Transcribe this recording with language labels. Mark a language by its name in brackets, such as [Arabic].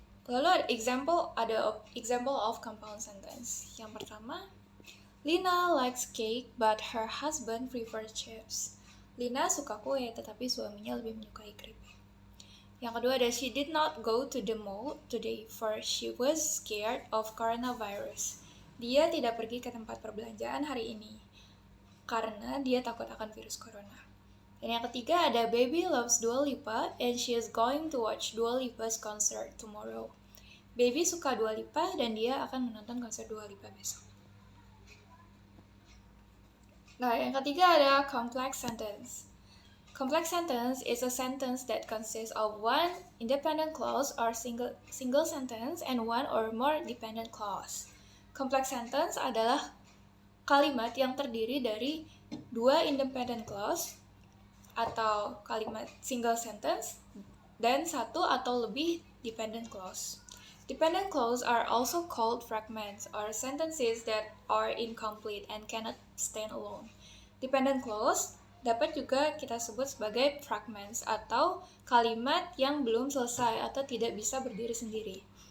[Indonesian] Lalu ada [English] example of compound sentence. [Indonesian] Yang pertama, [English] Lina likes cake but her husband prefers chips. [Indonesian] Lina suka kue tetapi suaminya lebih menyukai keripik. Yang kedua ada [English] she did not go to the mall today for she was scared of coronavirus. [Indonesian] Dia tidak pergi ke tempat perbelanjaan hari ini karena dia takut akan virus corona. Dan yang ketiga ada [English] baby loves Dua Lipa and she is going to watch Dua Lipa's concert tomorrow. [Indonesian] Baby suka Dua Lipa dan dia akan menonton konser Dua Lipa besok. Nah, yang ketiga ada complex sentence. [English] Complex sentence is a sentence that consists of one independent clause or single sentence and one or more dependent clause. [Indonesian] Complex sentence adalah kalimat yang terdiri dari dua independent clause atau kalimat single sentence dan satu atau lebih dependent clause. [English] Dependent clause are also called fragments or sentences that are incomplete and cannot stand alone. [Indonesian] Dependent clause dapat juga kita sebut sebagai fragments atau kalimat yang belum selesai atau tidak bisa berdiri sendiri.